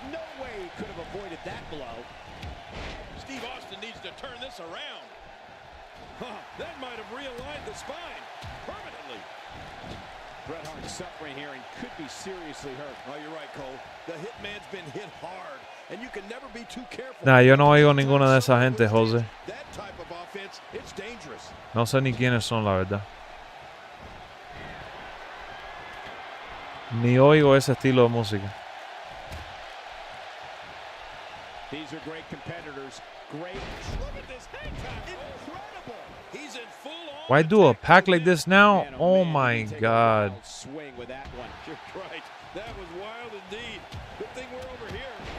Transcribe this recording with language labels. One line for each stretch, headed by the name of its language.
English: There's no way he could have avoided that blow. Steve Austin needs to turn this around. That might have realigned the spine permanently. Bret Hart suffering here and could be seriously hurt. Oh, you're right, Cole. The Hitman's been hit hard, and you can never be too careful.
Spanish: Nah, yo no oigo ninguna de esa gente, Jose.
English: That type of offense, it's dangerous.
Spanish: No sé ni quiénes son, la verdad. Ni oigo ese estilo de música.
English: These are great competitors. Great. Look at this hang time. Incredible. He's in full on. Why do a pack like this now? Man, Oh man, my he can take a god. wild swing with that one. You're right. That was wild indeed. Good thing we're over here.